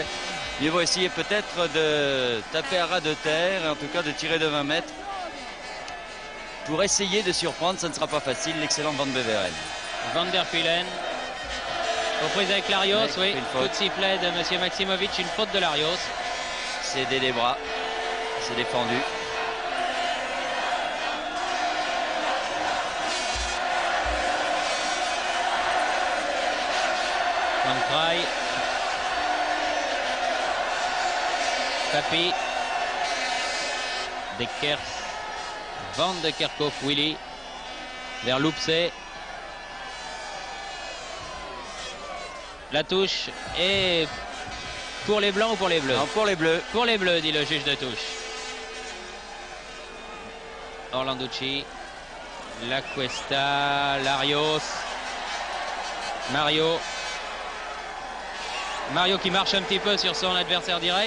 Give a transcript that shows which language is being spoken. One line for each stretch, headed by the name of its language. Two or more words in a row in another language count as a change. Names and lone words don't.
French: Ils vont essayer peut-être de taper à ras de terre et en tout cas de tirer de 20 mètres pour essayer de surprendre. Ça ne sera pas facile, l'excellent Van Beveren. Van der Pulen aux prises avec Larios, oui, coup de sifflet de M. Maximovic, une faute de Larios. Cédé les bras. C'est défendu. Van Kraai. Papi. Dekers. Van de Kerkhoff, Willy. Vers Loupsé. La touche est pour les blancs ou pour les bleus? Non, pour les bleus. Pour les bleus, dit le juge de touche. Orlanducci, La Cuesta, Larios, Mario qui marche un petit peu sur son adversaire direct.